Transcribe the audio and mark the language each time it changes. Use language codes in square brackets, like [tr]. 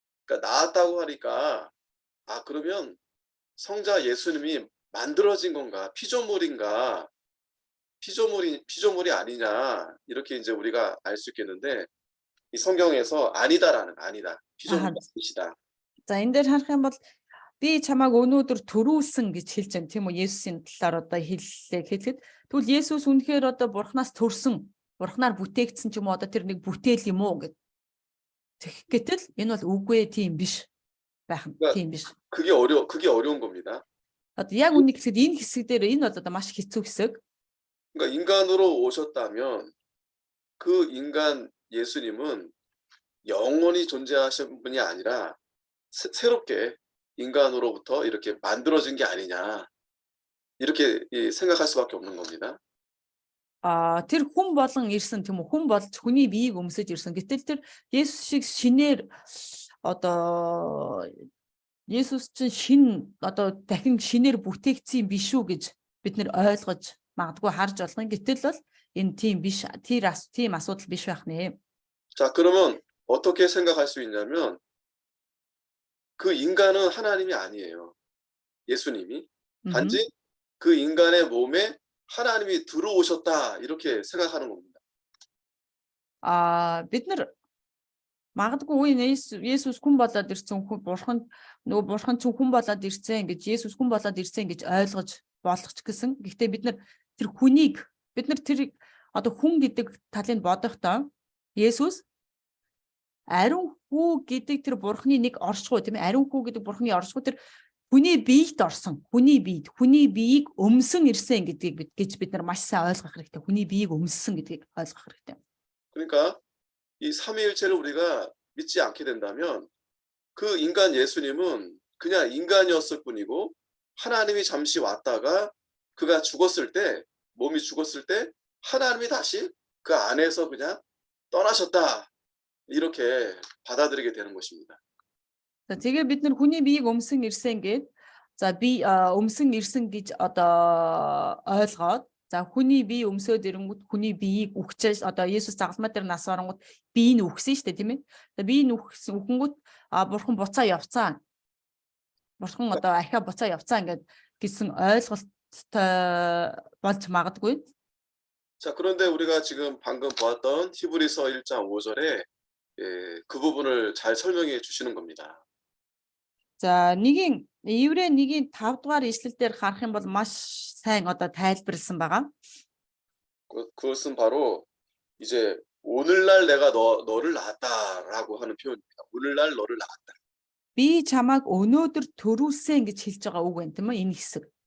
[ko] 그러니까 낳았다고 하니까 그러면 성자 예수님이 만들어진 건가? 피조물인가? 피조물이 아니냐? 이렇게 이제 우리가 알 수 있겠는데 이 성경에서 아니다. 피조물이 아니시다. [mn] За энэ дээр харах юм бол би чамааг өнөөдөр төрүүлсэн гэж хэлж байна тийм үү? Есүсийн талаар одоо хэлэхэд тэгвэл Есүс үнэхээр одоо бурхнаас төрсөн, бурхнаар бүтээгдсэн ч юм уу одоо тэр нэг бүтээл юм уу гэд. Гэтэл энэ бол үгүй тийм биш байх нь тийм биш. [ko] 그게 어려운 겁니다. [mn] Одоо яг үнийг хэлэхэд энэ хэсэг дээр энэ бол одоо маш хэцүү хэсэг. [ko] 그러니까 인간으로 오셨다면 그 인간 예수님은 영원히 존재하신 분이 아니라 새롭게 인간으로부터 이렇게 만들어진 게 아니냐 이렇게 생각할 수밖에 없는 겁니다. [mn] Тэр хүн болон ирсэн тийм үү? Хүн болж хүний биеийг өмсөж ирсэн. Гэтэл тэр Есүс шиг шинээр одоо Есүс чинь шин одоо дахин шинээр бүтээгдсэн биш үү гэж бид нэр ойлгож магадгүй харж болох. Гэтэл бол энэ тийм биш. Тийм асуудал биш байх нэ. [ko] 자, 그러면 어떻게 생각할 수 있냐면 그 인간은 하나님이 아니에요. 예수님이. 단지 그 인간의 몸에 하나님이 들어오셨다 이렇게 생각하는 겁니다. [mn] бид нар магадгүй Есүс хүн болоод ирсэн бурхан чинь хүн болоод ирсэн гэж Есүс хүн болоод ирсэн гэж ойлгож болох ч гэсэн гэхдээ бид нар тэр хүнийг бид нар тэр одоо хүн гэдэг талыг бодохдоо Есүс ариун хүү гэдэг тэр бурхны нэг оршихуй тийм ээ ариун хүү гэдэг бурхны оршихуй тэр хүний биед орсон хүний биеийг өмсөн ирсэн гэдгийг бид нар маш сайн ойлгох хэрэгтэй. Хүний биеийг өмссөн гэдгийг ойлгох хэрэгтэй. [ko] 그러니까 이 삼위일체를 우리가 믿지 않게 된다면 그 인간 예수님은 그냥 인간이었을 뿐이고 하나님이 잠시 왔다가 그가 몸이 죽었을 때 하나님이 다시 그 안에서 그냥 떠나셨다 이렇게 받아들이게 되는 것입니다. [mn] За тэгээ бид нар хүний биеийг өмсөн ирсэн гэд өмсөн ирсэн гэж одоо ойлгоод за хүний бие өмсөд ирэнгүүт хүний биеийг үхчихэж одоо Есүс загалмай дээр нас оронгууд бие нь үхсэн шүү дээ тийм ээ. Бие нь үхэнгүүт бурхан буцаа явцаа. Бурхан одоо ахиа буцаа явцаа гэсэн ойлголттой болж магадгүй. [ko] 자, 그런데 우리가 지금 방금 보았던 히브리서 1장 5절에 그 부분을 잘 설명해 주시는 겁니다. [mn] За Еврей 1-ийн 5 дугаар ишлэл дээр харах юм бол маш сайн одоо тайлбарлсан байгаа. [ko] 그것은 바로 이제 오늘날 내가 너를 낳았다라고 하는 표현입니다. 오늘날 너를 낳았다. [mn] Би чамааг өнөөдөр төрүүлсэн гэж хэлж байгаа үг байна тийм үү? Энэ хэсэг.